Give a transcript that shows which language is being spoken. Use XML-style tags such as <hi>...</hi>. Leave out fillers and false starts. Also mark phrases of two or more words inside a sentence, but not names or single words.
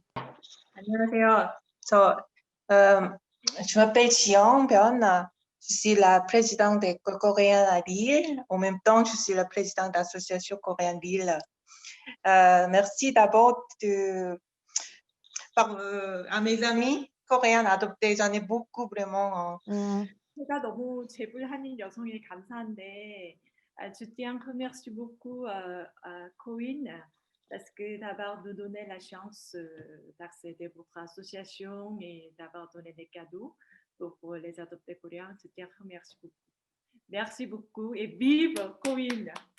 <fr>안녕하세요. Je m'appelle Jiang Bion. Je suis la présidente de Coréen à Lille. En même temps, je suis la présidente de l'association Coréenne Lille. Merci d'abord à mes amis coréens adoptés. J'en ai beaucoup vraiment.</fr> <ko>제가 너무 재불한인 여성에 감사한데,</ko> <fr>je tiens à remercier beaucoup Corinne parce que d'avoir nous donné la chance d'accéder à votre association et d'avoir donné des cadeaux pour les adoptés coréens. Je tiens à remercier beaucoup. Merci beaucoup et vive Corinne!</fr>